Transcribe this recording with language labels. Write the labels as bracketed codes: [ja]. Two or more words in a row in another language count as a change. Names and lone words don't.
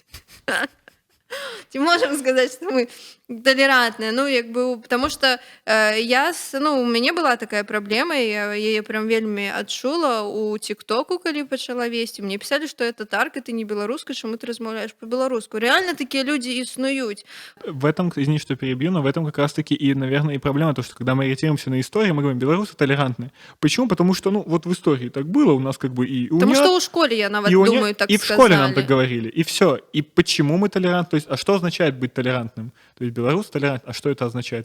[uk] Ці можемо сказати, що ми толерантні. Ну, якби, тому що у мене була така проблема, я її прям вельми відчула у ТикТоку, коли почала вести. Мені писали, що це татарка, ти не білоруска, чому ти розмовляєш по-білоруську. Реально такі люди існують. [ru] В этом, извини, что перебью, но в этом как раз-таки и, наверное, и проблема, то, что когда мы ориентируемся на историю, мы говорим, белорусы толерантны. Почему? Потому что, вот в истории так было, у нас как бы и Потому что [uk] у школе, я навіть думаю, так [ru] и сказали. в школе нам так говорили, и все. И почему мы толерантны? То есть, а что означает быть толерантным? То есть, белорус толерантный, а что это означает?